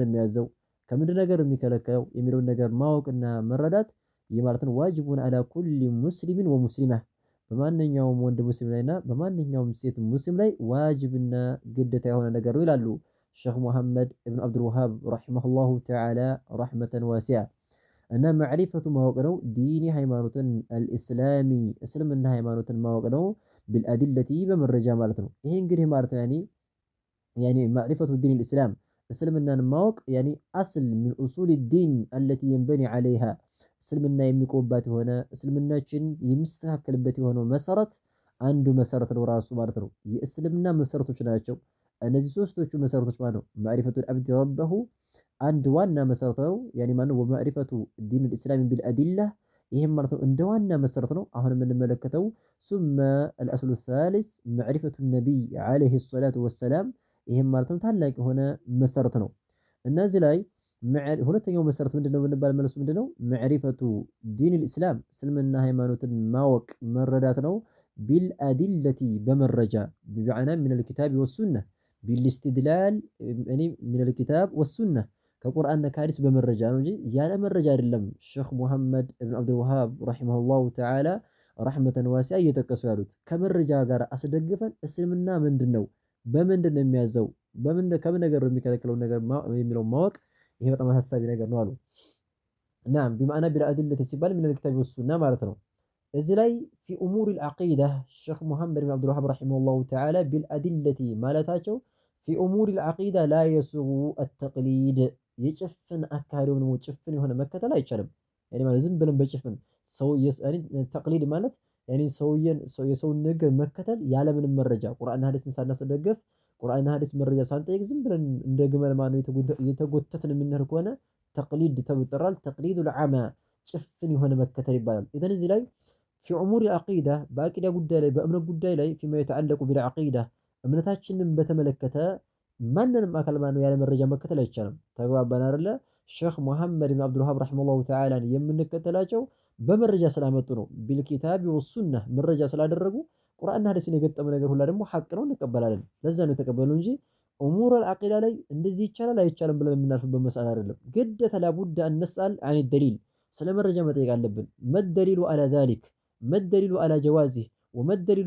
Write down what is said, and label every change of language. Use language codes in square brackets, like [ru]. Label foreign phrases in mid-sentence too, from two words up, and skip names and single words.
[am] የሚያዘው ከምንድን ነገር የሚከለከለው የሚለው ነገር ማወቅና መረዳት ይሄ ማለት ነው [ar] واجب على كل مسلم ومسلمة [am] በማንኛውም ወንድ ሙስሊም ላይና በማንኛውም ሴት ሙስሊም ላይ ዋጅብና ግዴታ የሆነ ነገር ነው ይላሉ ሼኽ መሐመድ ኢብኑ አብዱል ወሃብ [ar] رحمه الله تعالى رحمة واسعة [am] እና ማዕሪፈቱ ማወቅ ነው ዲኒ ሃይማኖትን አልእስላሚ እስልምና ሃይማኖትን ማወቅ ነው ቢልአድለቲ በመረጃ ማለት ነው ይሄ እንግዲህ ማለት [ar] يعني معرفة دين الاسلام [am] እስልምናን ማወቅ [ar] يعني أصل من اصول الدين التي ينبني عليها [am] እስልምና የሚቆባት የሆነ እስልምናችን የሚስተካከልበት የሆነው መሰረት አንዱ መሰረት ነው ራሱ ማለት ነው የእስልምና መሰረቶች ናቸው እነዚህ ሶስቶቹ መሰረቶች ማለት ነው [ar] معرفة العبد ربه [am] አንድ ዋና መሰረት ነው ያኒ ማነው [ar] ومعرفة دين الاسلام بالادله [am] ይሄም ማለት ነው እንደ ዋና መሰረት ነው አሁን የምንመለከተው [ar] ثم الاصل الثالث معرفة النبي عليه الصلاة والسلام [am] ይሄም ማለት ነው ታላቅ የሆነ መሰረት ነው እነዚህ ላይ ሁለተኛው መሰረት ምንድነው ብንባል መልሱ ምንድነው [ar] معرفة دين الاسلام [am] እስልምና ሃይማኖትን ማወቅ መረዳት ነው ቢልአድለቲ በመረጃ [ar] بمعنى من الكتاب والسنة بالاستدلال يعني من الكتاب والسنة [am] ከቁርአንና ከሐዲስ በመረጃ ነው እንጂ ያለ መረጃ አይደለም ሼኽ መሐመድ ኢብኑ አብዱል ወሃብ [ar] رحمه الله تعالى رحمة واسعة [am] እየጠቀሱ ያሉት ከመረጃ ጋር አስደግፈን እስልምና ምንድነው በምንድነው የሚያዘው ከምን ነገር የሚከለክለው ነገር የሚለው ማወቅ ይሄ በጣም አሳሳቢ ነገር ነው አሉ [ar] نعم بمعنى بالأدلة ሲባል من الكتاب والسنة [am] ማለት ነው እዚህ ላይ [ar] في أمور العقيدة ሼኽ መሐመድ ኢብኑ [am] አብዱል ወሃብ [ar] رحمه الله تعالى بالأدلة [am] ማለታቸው [ar] في أمور العقيدة لا يسوغ التقليد [am] የጭፍን አካሄዱን ነው ጭፍን የሆነ መከተል አይቻልም ያኔ ማለት ዝም ብለን በጭፍን ሰው ያኔ ተቅሊድ ማለት ያኔ የሰውን ነገር መከተል ያለ ምንም መረጃ ቁርአንና ሐዲስን ሳናስደግፍ ቁርአንና ሐዲስ መረጃ ሳንጠይቅ ዝም ብለን እንደ ግመል ማነው የተጎተትን የምንሄድ ከሆነ ተቅሊድ ተብሎ ይጠራል [ar] تقليد العامة [am] ጭፍን የሆነ መከተል ይባላል ኢዘን እዚህ ላይ [ar] في أمور العقيدة [am] በአቂዳ ጉዳይ ላይ በእምነት ጉዳይ ላይ [ar] فيما يتعلق بالعقيدة [am] እምነታችንን በተመለከተ ማንንም አካል ማነው ያለ መረጃ መከተል አይቻልም ተግባባን አይደለ ሼኽ መሐመድ ኢብኑ አብዱል ወሃብ [ar] رحمه الله تعالى [am] የምንከተላቸው በመረጃ ስላመጡ ነው [ar] بالكتاب والسنة [am] መረጃ ስላደረጉ ቁርአንና ሐዲስን የገጠመ ነገር ሁላ ደግሞ ሐቅ ነው እንቀበላለን ለዛ ነው የተቀበሉ እንጂ [ar] أمور العقيدة [am] ላይ እንደዚህ ይቻላል አይቻልም ብለን የምናልፍበት መስአላ አይደለም ግዴታ [ar] لا بد أن نسأل عن الدليل [am] ስለ መረጃ መጠየቅ አለብን [ar] ما دليله على ذلك ما دليله على جوازه وما دليله